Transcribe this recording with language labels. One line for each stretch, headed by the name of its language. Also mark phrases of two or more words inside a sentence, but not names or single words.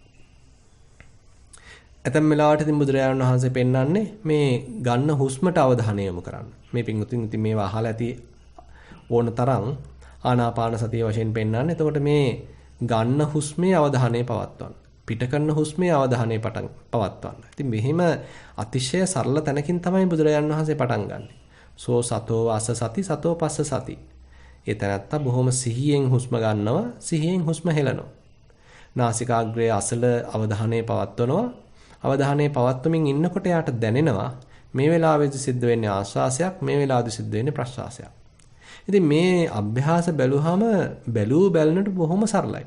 Sinhala: ඇතැම් වෙලාවට ඉතින් බුදුරජාණන් වහන්සේ පෙන්වන්නේ මේ ගන්න හුස්මට අවධානය යොමු කරන්න. මේ පින්වුතුන් ඉතින් මේවා අහලා ඇති ඕන තරම් ආනාපාන සතිය වශයෙන් පෙන්වන්නේ. එතකොට මේ ගන්න හුස්මේ අවධානය පවත්වන්න. පිට කරන හුස්මේ අවධානය පවත්වන්න. ඉතින් මෙහිම අතිශය සරල තැනකින් තමයි බුදුරජාණන් වහන්සේ පටන් ගන්නෙ.
Pali: සෝ සතෝ වාස සති සතෝ පස්ස සති.
Sinhala: ඒ තැනත්තා බොහොම සිහියෙන් හුස්ම ගන්නවා, සිහියෙන් හුස්ම හෙලනවා. නාසිකාග්‍රයේ අසල අවධානය පවත්වනවා. අවධානය පවත්වමින් ඉන්නකොට යාට දැනෙනවා මේ වෙලාවේදී සිද්ධ වෙන්නේ ආශ්වාසයක්, මේ වෙලාවේදී සිද්ධ වෙන්නේ ප්‍රශ්වාසයක්. ඉතින් මේ අභ්‍යාස බැලුවහම බැලූ බැලනට බොහොම සරලයි.